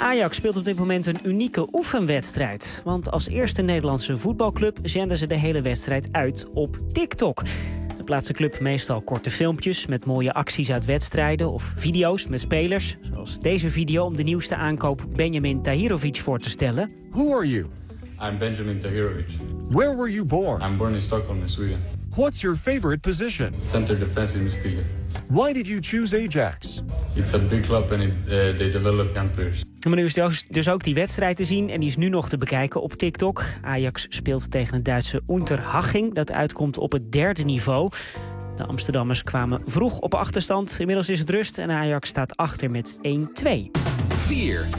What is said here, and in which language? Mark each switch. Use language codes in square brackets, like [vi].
[nl] Ajax speelt op dit moment een unieke oefenwedstrijd. Want als eerste Nederlandse voetbalclub zenden ze de hele wedstrijd uit op TikTok. Dan plaatst de club meestal korte filmpjes met mooie acties uit wedstrijden of video's met spelers. Zoals deze video om de nieuwste aankoop Benjamin Tahirovic voor te stellen. [en] Who are you? I'm Benjamin Tahirovic. Where were you born? I'm born in Stockholm, Sweden. What's your favorite position? Center defensive midfielder. Why did you choose Ajax? It's a big club and they develop young players. [nl] Maar nu is dus ook die wedstrijd te zien en die is nu nog te bekijken op TikTok. Ajax speelt tegen het Duitse Unterhaching, dat uitkomt op het derde niveau. De Amsterdammers kwamen vroeg op achterstand. Inmiddels is het rust en Ajax staat achter met 1-2. 4.